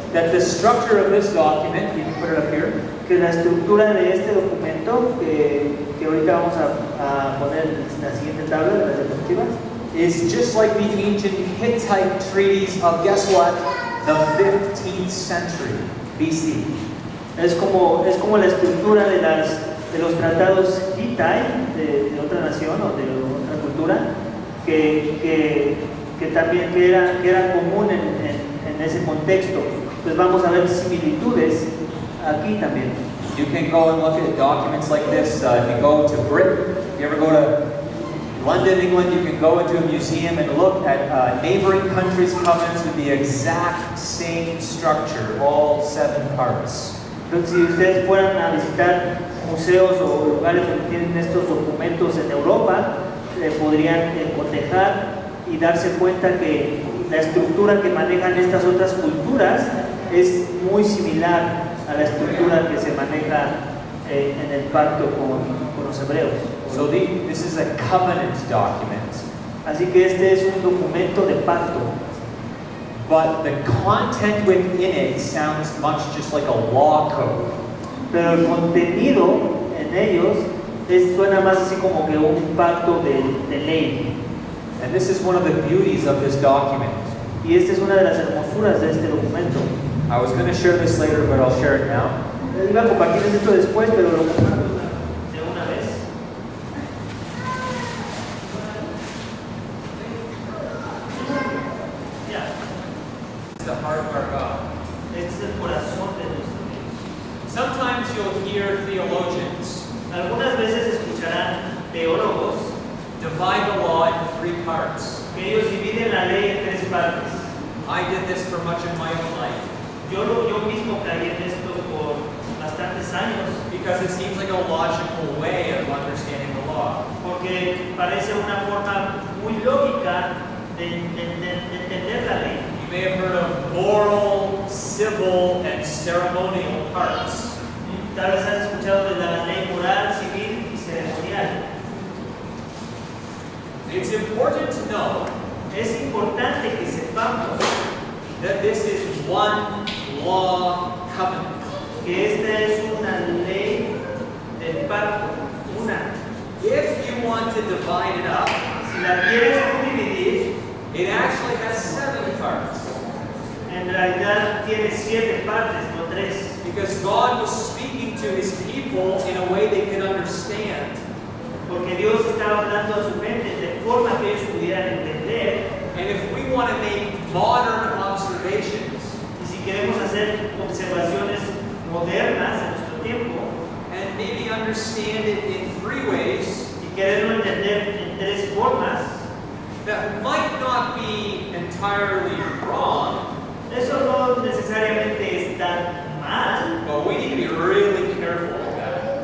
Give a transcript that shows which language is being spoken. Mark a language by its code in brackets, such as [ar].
[en] that the structure of this document, you can put it up here, [es] que la estructura de este documento, que ahorita vamos a poner en la siguiente tabla de las diapositivas, [en] is just like the ancient Hittite treaties of, guess what, the 15th century BC. [es] Es como la estructura de los tratados Hittite de otra nación o de otra cultura que también era común en ese contexto. Pues vamos a ver similitudes aquí también. [en] You can go and look at documents like this. If you go to Britain, if you ever go to London, England, you can go into a museum and look at neighboring countries' covenants with the exact same structure, all 7 parts. [es] Entonces, si ustedes fueran a visitar museos o lugares donde tienen estos documentos en Europa, podrían cotejar y darse cuenta que la estructura que manejan estas otras culturas es muy similar a la estructura que se maneja en el pacto con los hebreos. [en] So this is a covenant document. [es] Así que este es un documento de pacto. [en] But the content within it sounds much just like a law code. [es] Pero el contenido en ellos suena más así como que un pacto de ley. [en] And this is one of the beauties of this document. [es] Y esta es una de las hermosuras de este documento. [en] I was going to share this later, but I'll share it now. [es] Iba a compartirles esto después, pero lo comparto de una vez. Ya. [en] It's the heart of our God. [es] Este es el corazón de nuestro Dios. [en] Sometimes you'll hear theologians [es] Algunas veces escucharán teólogos [en] divide the law into 3 parts. [es] que ellos dividen la ley en 3 partes. [en] I did this for much of my own life [es] Yo mismo caí en esto por bastantes años, [en] because it seems like a logical way of understanding the law. [es] porque parece una forma muy lógica de entender la ley. [en] You may have heard of moral, civil, and ceremonial parts. [es] Tal vez has escuchado de la ley moral, civil y ceremonial. [en] It's important to know [es] Es importante que sepamos [en] that this is one law covenant. [es] que esta es una ley del pacto, una. [en] If you want to divide it up, [es] Si la quieres dividir, [en] it actually has 7 parts. [es] en realidad tiene 7 partes, no 3. [en] Because God was speaking to his people in a way they could understand. [es] Porque Dios estaba hablando a su mente de forma que ellos pudieran entender. [en] And if we want to make modern observations [es] Y si queremos hacer observaciones modernas en nuestro tiempo [en] and maybe understand it in 3 ways [es] y quererlo entender en 3 formas, [en] that might not be entirely wrong, [es] eso no necesariamente está mal, [en] but we need to be really careful with that.